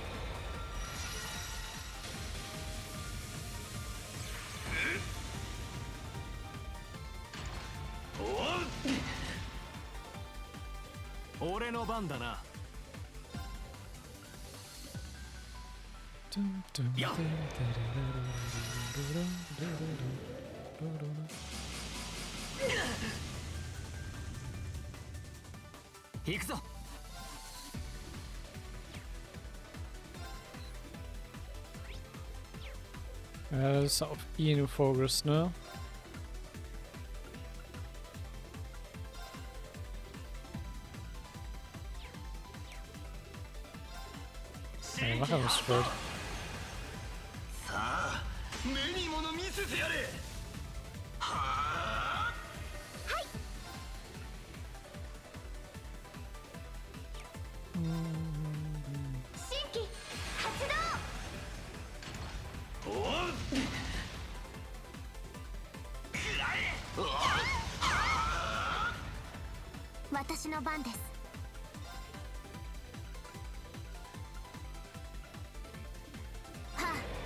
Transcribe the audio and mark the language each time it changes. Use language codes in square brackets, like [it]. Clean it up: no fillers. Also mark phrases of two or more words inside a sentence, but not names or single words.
[ja] 俺の番だな。やっ。行くぞ。 [de] Ja, das ist auf ihn focused, ne? Ja, mach er was spät. [ja] さあ、目に物見せてやれ。はあ。新規発動。おう。くらえ。私の番です。はあ。